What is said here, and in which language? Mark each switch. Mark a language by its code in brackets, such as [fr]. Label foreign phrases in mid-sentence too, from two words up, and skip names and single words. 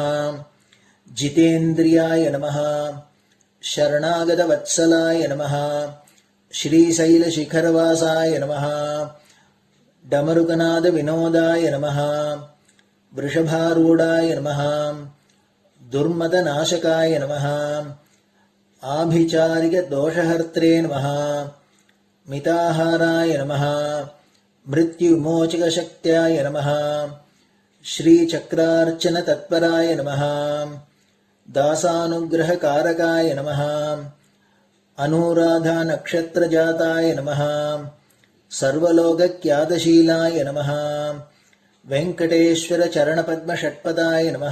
[sa] जितेन्द्रियाय नमः। शरणागतवत्सलाय नमः। श्रीशैलशिखरवासाय नमः। डमरुकनादविनोदाय नमः। वृषभारूढाय नमः। दुर्मदनाशकाय नमः। आभिचारिक दोषहर्त्रे नमः मिताहाराय नमः मृत्युमोच्चकशक्तियाय नमः श्रीचक्रार्चन तत्पराय नमः दासानुग्रहकारकाय नमः अनुराधा नक्षत्रजाताय नमः सर्वलोकख्यातशीलाय नमः वेङ्कटेश्वर चरणपद्म षट्पदाय नमः